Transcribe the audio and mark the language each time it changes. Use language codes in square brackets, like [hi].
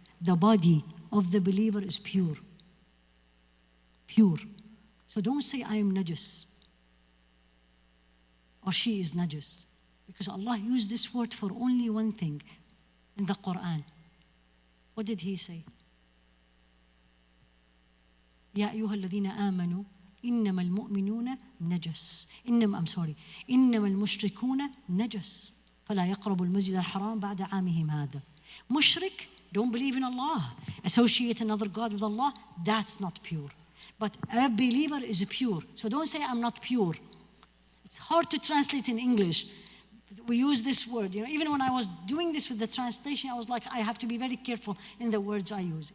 [en] The body of the believer is pure. Pure. So don't say I am najis or she is najis, because Allah used this word for only one thing in the Quran. What did He say? [ar] يا أيها الذين آمنوا إنما المؤمنون نجس إنما المشركون نجس فلا يقربوا المسجد الحرام بعد عامهم هذا. [en] Mushrik, don't believe in Allah, associate another God with Allah, that's not pure. But a believer is pure. So don't say I'm not pure. It's hard to translate in English. We use this word. Even when I was doing this with the translation, I was like, I have to be very careful in the words I use.